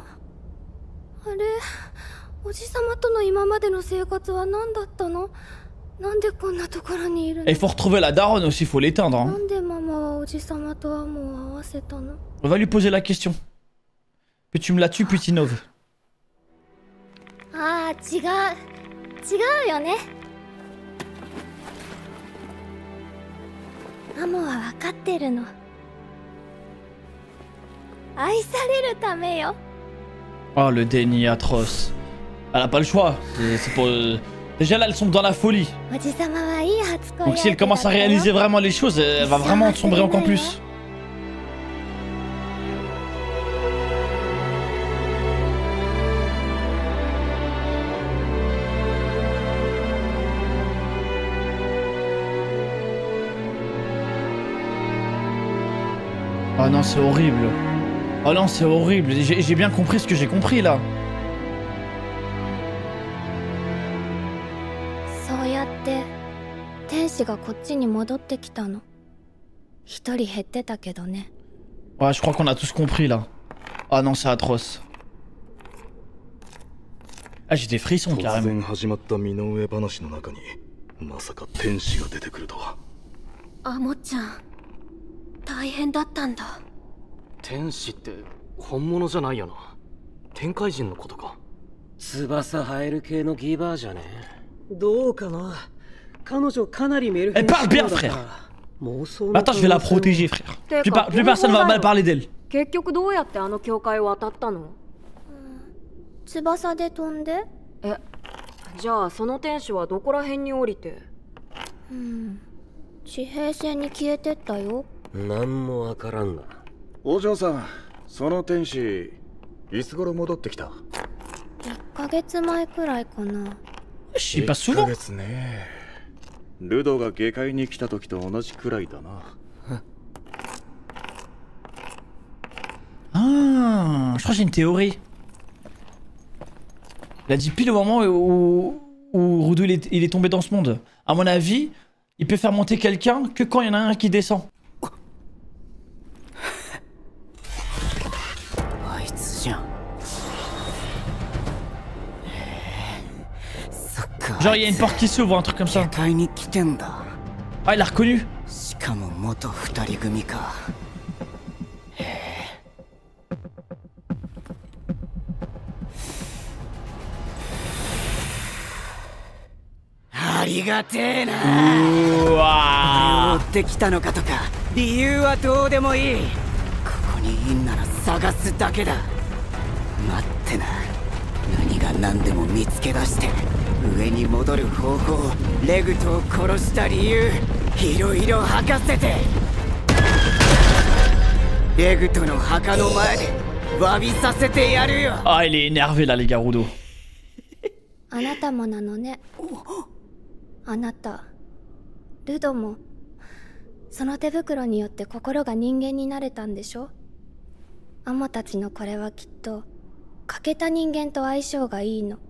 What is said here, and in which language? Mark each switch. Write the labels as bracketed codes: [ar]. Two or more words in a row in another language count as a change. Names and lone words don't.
[ja] あれ、おじさまとの今までの生活は何だったの？なんでこんなところにいるの？ [fr] Et il faut retrouver la daronne aussi, il faut l'éteindre. [ja] な [fr] Hein. [ja] んでママはおじさまとアモを合わせたの？ [fr] On va lui poser la question. Puis tu me la tues, Putinov. [ja] ああ、違うよね。アモは分かってるの。愛されるためよ。 [fr] Oh le déni atroce. Elle a pas le choix. C'est pour... Déjà là elles sont dans la folie. [ja] おじさまはいい初恋。 [fr] Donc si elle commence à réaliser vraiment les choses, elle va vraiment sombrer encore plus. Oh non c'est horrible. Oh non c'est horrible. J'ai bien compris ce que j'ai compris là. [ja] そうやって天使がこっちに戻ってきたの。一人減ってたけどね。 [fr] Ouais, je crois qu'on a tous compris là. Ah non, c'est atroce. Ah, j'ai des frissons [ja] 突 [fr] carrément. [ja] 然始まった身の上話の中にまさか天使が出てくるとは。アモちゃん大変だったんだ。天使って本物じゃないよな。天界人のことか。翼生える系のギバーじゃね。どうかな。彼女かなりメルヘン [fr] Elle parle bien, [ja] だから [fr] frère. [ja] 妄想の [fr] Attends, je vais la protéger, frère. Plus personne va mal parler d'elle. [ja] 結局どうやってあの教会を渡ったの？翼で飛んで？じゃあその天使はどこら辺に降りて？地平線に消えてったよ。なんもわからんな。お嬢さん、その天使いつ頃戻ってきた？ 1ヶ月前くらいかな。 [fr] Je sais pas [ja] 1 [fr] souvent. [ja] ヶ月ね。ルドが下界に来た時と同じくらいだな。 [fr] Ah, je crois que j'ai une théorie. Il a dit pile au moment où Rudo il est tombé dans ce monde. À mon avis, il peut faire monter quelqu'un que quand il y en a un qui descend. [ja] あいつじゃん。そっか。 [fr] Genre il y a une porte qui s'ouvre, un truc comme [ja] 下 [fr] ça. [ja] 界に来てんだ。 [fr] Ah, il l'a reconnu. [ja] しかも元二人組か。ありがてえな。うわ追ってきたのかとか理由はどうでもいい。ここにいんなら探すだけだ。待ってな。何が何でも見つけ出して上に戻る方法、レグトを殺した理由、いろいろ吐かせて。レグトの墓の前で詫びさせてやるよ。 [fr] Ah, il est énervé là, les gars, Rudo. [ja] あなたもなのね。あなた、ルドもその手袋によって心が人間になれたんでしょ。アモたちのこれはきっと欠けた人間と相性がいいの。